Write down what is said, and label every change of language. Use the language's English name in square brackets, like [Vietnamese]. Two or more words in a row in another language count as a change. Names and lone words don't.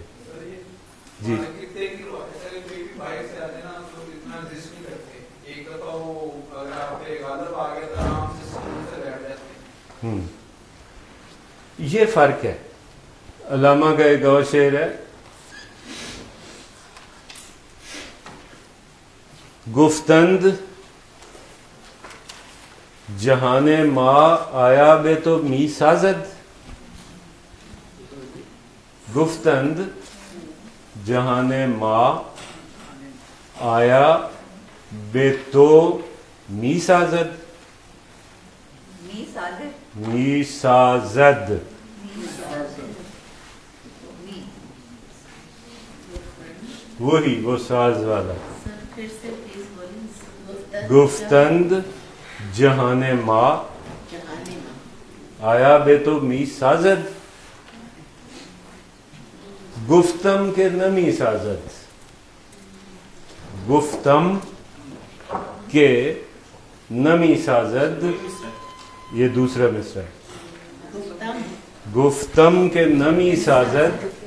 [Urdu] جی یہ فرق ہے. علامہ کا ایک اور شعر ہے, [Persian] گفتند جہان ما آیا بے تو می سازد. گفتند جہان ما آیا بے تو می سازد. می سازد [Urdu] وہی وہ ساز والا. [Persian] گفتند جہان ما آیا بے تو می سازد. گفتم کے نمی سازد. گفتم کے نمی سازد, [Urdu] یہ دوسرا مصرع ہے. [Persian] گفتم کے نمی سازد